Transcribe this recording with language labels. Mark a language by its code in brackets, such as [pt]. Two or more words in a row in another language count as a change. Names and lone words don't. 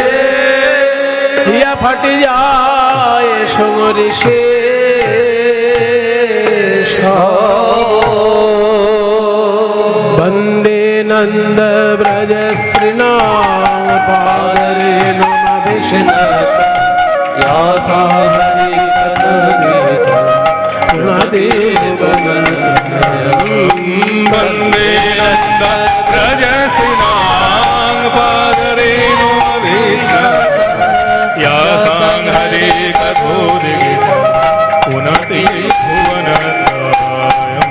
[bn] হিয়া ফাটি যায় সমরি সে [sa] বন্দে নন্দ ব্রজ স্ত্রীণা পাদরে নম বিষ্ণু यासा हरि वन्दे नन्द व्रजस्थिनां पादरेणु यासां हरे कथोदिता पुनति भुवनत्रयम्